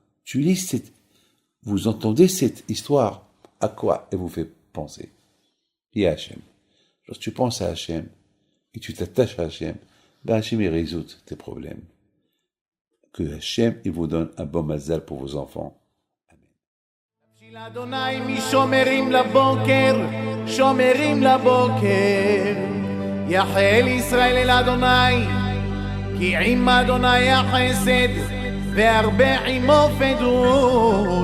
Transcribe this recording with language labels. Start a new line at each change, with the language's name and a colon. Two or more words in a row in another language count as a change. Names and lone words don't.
French: Vous entendez cette histoire, à quoi elle vous fait penser? Et à Hachem. Lorsque tu penses à Hachem, et tu t'attaches à Hachem, ben Hachem il résout tes problèmes. Que Hachem il vous donne un bon mazal pour vos enfants.
Hebrew: אדוני משומרים לבוקר, שומרים לבוקר. יחל ישראל אל אדוני, כי עם אדוני החסד, והרבה עמו פדות.